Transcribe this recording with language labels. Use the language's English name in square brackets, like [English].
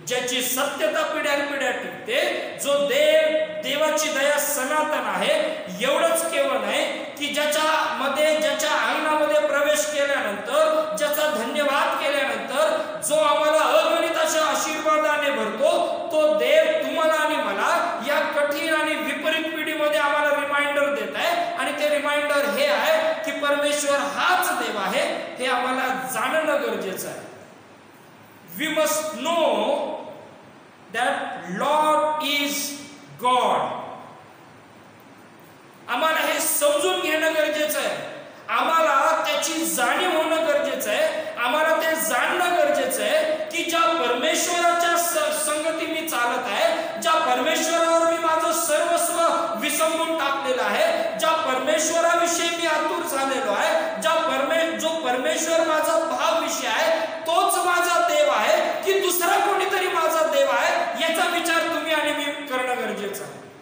[Marathi] ज्याची सत्यता पिढ्यानपिढ्या टिकते, जो देवाची दया सनातन आहे, एवढंच केवळ नाही की ज्याच्या अंगणामध्ये प्रवेश केल्यानंतर, ज्याचा धन्यवाद केल्यानंतर जो आम्हाला अगणित अशा आशीर्वादाने भरतो, तो देव तुम्हाला आणि मला या कठीण आणि विपरीत पिढीमध्ये आम्हाला रिमाइंडर देत आहे. आणि ते रिमाइंडर हे आहे की परमेश्वर हाच देव आहे हे आम्हाला जाणणं गरजेचं आहे. [English] We must know that Lord is God. [Marathi] आम्हाला हे समजून घेणं गरजेचं आहे, आम्हाला त्याची जाणीव होणं गरजेचं आहे, आम्हाला ते जाणणं गरजेचं आहे की ज्या परमेश्वराच्या संगती मी चालत आहे, ज्या परमेश्वरावर मी माझं सर्वस्व विसंबून टाकलेलं आहे, ज्या परमेश्वराविषयी मी आतुर झालेलो आहे, जो परमेश्वर माझा भाव विषय आहे, तोच माझा देव आहे की दुसरा कोणीतरी माझा देव आहे, याचा विचार तुम्ही आणि मी करणं गरजेचं आहे.